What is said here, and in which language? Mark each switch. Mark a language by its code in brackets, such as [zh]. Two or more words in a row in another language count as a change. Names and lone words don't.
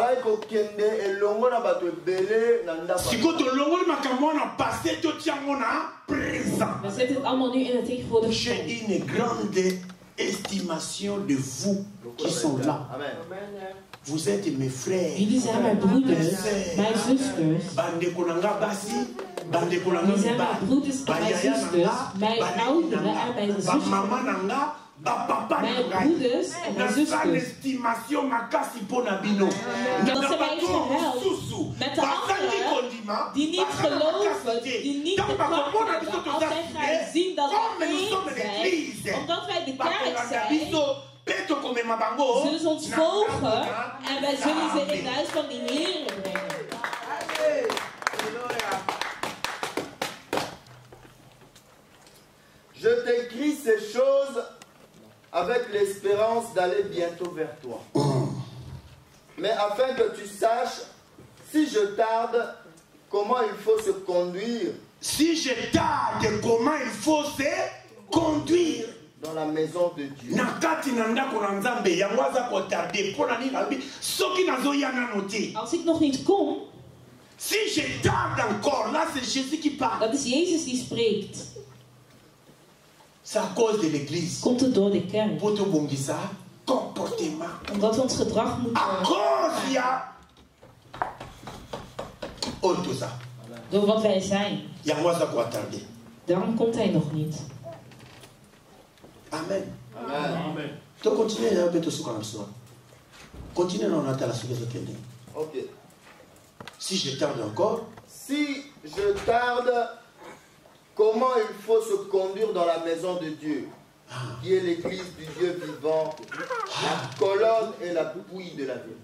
[fr] Si quand on a passé tout présent. J'ai une grande estimation de vous qui sont là. Vous êtes mes frères. [nl] Jullie zijn mijn broeders, mijn zusters. Jullie zijn mijn broeders en mijn zusters, mijn ouderen en mijn zusters. Mijn broeders en mijn zusters. Dat ze mij verhelpt met de anderen die niet geloven, die niet de kracht hebben. Als zij gaan zien dat we één zijn, omdat wij de kerk zijn, zullen ze ons volgen en wij zullen ze in het huis van de Heer brengen. [fr] Je t'écris ces choses avec l'espérance d'aller bientôt vers toi. Mais afin que tu saches, si je tarde, comment il faut se conduire. Si je tarde, comment il faut se conduire dans la maison de Dieu. [nl] Als ik nog niet kom, [fr] si je tarde encore, là c'est Jésus qui parle. [nl] Dat is Jezus die spreekt. [fr] C'est à cause de l'église. [nl] Komt het door de kerk. [fr] Comportement. [nl] Omdat we ons gedrag moeten door wat wij zijn. Daarom komt hij nog niet. Amen. Amen. [fr] Donc continuez à mettre ce qu'on a. Continuez à noter la suite de l'année. Ok. Si je tarde encore. Si je tarde, comment il faut se conduire dans la maison de Dieu, qui est l'église du Dieu vivant, la colonne et l'appui de la vérité.